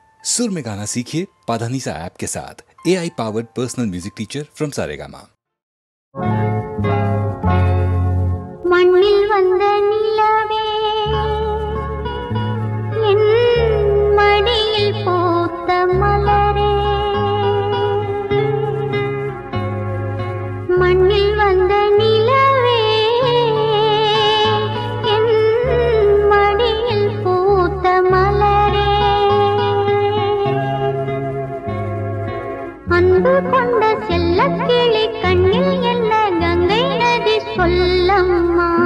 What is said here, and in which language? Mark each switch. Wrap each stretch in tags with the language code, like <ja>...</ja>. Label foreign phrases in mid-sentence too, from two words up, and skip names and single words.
<hi>सुर में गाना सीखिए पाधानीसा ऐप के साथ।</hi> <en>AI powered personal music teacher from Saregama.</en> <ta>மண்ணில் வந்த நிலவே என் மடியில் பூத்த மலரே, மண்ணில் வந்த நிலவே என் மடியில் பூத்த மலரே, அன்பு கொண்ட செல்லக்கிளி கண்ணில் என்ன கங்கை நதி சொல்லம்மா.</ta>